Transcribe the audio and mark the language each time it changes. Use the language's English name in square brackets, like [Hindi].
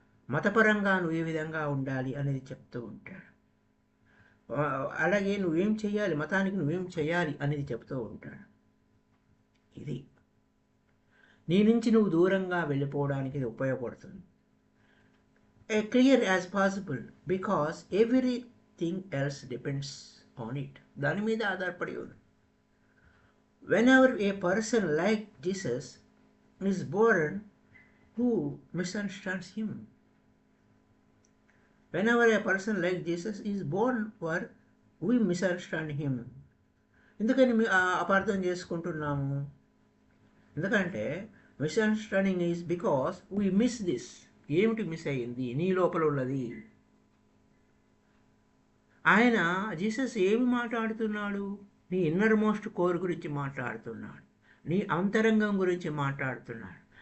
[Telugu] మతపరంగా నువ్వు ఏ విధంగా ఉండాలి అనేది చెప్తూ ఉంటాడు. అలాగే నువ్వేం చేయాలి, మతానికి నువ్వేం చేయాలి అనేది చెప్తూ ఉంటాడు. ఇది నీ నుంచి నువ్వు దూరంగా వెళ్ళిపోవడానికి ఇది ఉపయోగపడుతుంది. [English] Clear as possible, because everything else depends on it. [Telugu] దాని మీద ఆధారపడి ఉంది. [English] Whenever a person like Jesus is born, who misunderstands him? Whenever a person like Jesus is born, we misunderstand him. [Telugu] ఎందుకని అపార్థం చేసుకుంటున్నాము? ఎందుకంటే [English] Misunderstanding is because we miss this. [Telugu] ఏమిటి miss అయ్యింది? నీ లోపల ఉన్నది. ఆయన జీసస్ ఏమి మాట్లాడుతున్నాడు? నీ ఇన్నర్ మోస్ట్ కోర్ గురించి మాట్లాడుతున్నాడు, నీ అంతరంగం గురించి మాట్లాడుతున్నాడు.